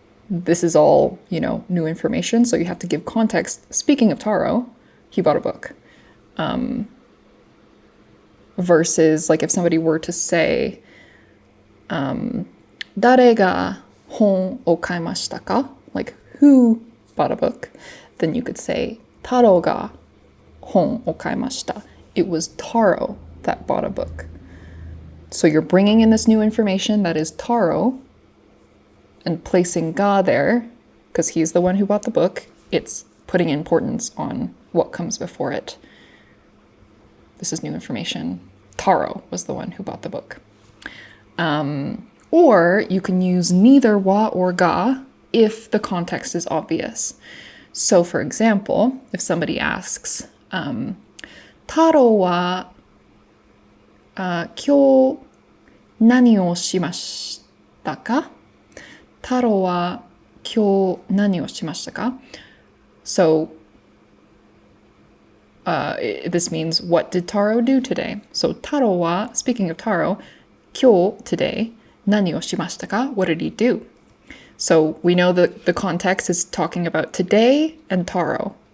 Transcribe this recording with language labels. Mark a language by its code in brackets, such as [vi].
[en] This is all, new information, so you have to give context. Speaking of Taro, he bought a book. versus like if somebody were to say, [ja] 誰が本を買いましたか? [en] Like, who bought a book? Then you could say, [ja] 太郎が本を買いました. [en] It was Taro that bought a book. So you're bringing in this new information that is Taro and placing ga there, because he's the one who bought the book. It's putting importance on what comes before it. This is new information. Taro was the one who bought the book. Or you can use neither wa or ga if the context is obvious. So for example, if somebody asks, Taro wa [ja] 今日何をしましたか? Taro wa 今日何をしましたか? [en] So this means, what did Taro do today? So Taro wa, speaking of Taro, 今日 today, [ja] 何をしましたか? [en] What did he do? So we know that the context is talking about today and Taro.